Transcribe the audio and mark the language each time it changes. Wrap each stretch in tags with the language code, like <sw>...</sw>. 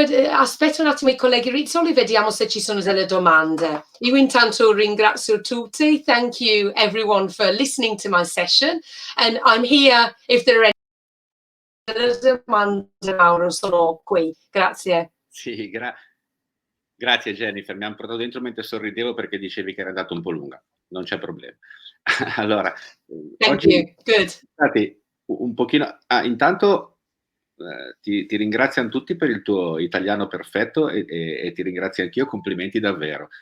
<it>Aspetto un attimo I colleghi Rizzoli, vediamo se ci sono delle domande. Io intanto ringrazio tutti.</it> <en>Thank you everyone for listening to my session, and I'm here if there are any</en> <it>domande. Mauro, sono qui. Grazie. Sì, grazie Jennifer, mi hanno portato dentro mentre sorridevo perché dicevi che era andata un po' lunga, non c'è problema. Allora,</it> <en>Thank you. Good.</en> <it>Stati un pochino, intanto ti ringraziano tutti per il tuo italiano perfetto e ti ringrazio anch'io, complimenti davvero.</it>